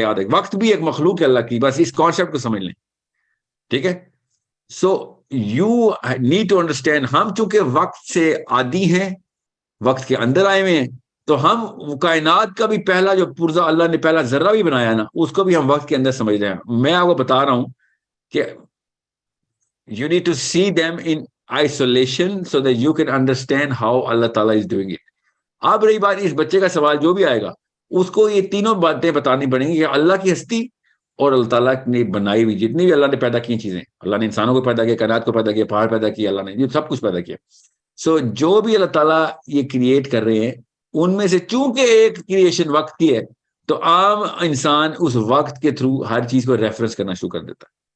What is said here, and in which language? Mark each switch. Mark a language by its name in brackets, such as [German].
[Urdu] یاد ہے, وقت بھی ایک مخلوق ہے اللہ کی, بس اس کانسیپٹ کو سمجھ لیں. ٹھیک ہے. [English] so you need to understand, [Urdu] ہم چونکہ وقت سے عادی ہیں, وقت کے اندر آئے ہوئے ہیں, تو ہم کائنات کا بھی پہلا جو پرزا اللہ نے پہلا ذرہ بھی بنایا نا, اس کو بھی ہم وقت کے اندر سمجھ رہے ہیں. میں آپ کو بتا رہا ہوں کہ [English] you need to see them in isolation so that you can understand how Allah Ta'ala is doing it. [Urdu] اب رہی بات اس بچے کا سوال جو بھی آئے گا, اس کو یہ تینوں باتیں بتانی پڑیں گی کہ اللہ کی ہستی اور اللہ تعالیٰ نے بنائی ہوئی جتنی بھی اللہ نے پیدا کی چیزیں, اللہ نے انسانوں کو پیدا کیا, کائنات کو پیدا کیا, پہاڑ پیدا کیا, اللہ نے یہ سب کچھ پیدا کیا. سو جو بھی اللہ تعالیٰ یہ کریٹ کر رہے ہیں ان میں سے چونکہ ایک کریشن وقت کی ہے, تو عام انسان اس وقت کے تھرو ہر چیز کو ریفرنس کرنا شروع کر دیتا ہے.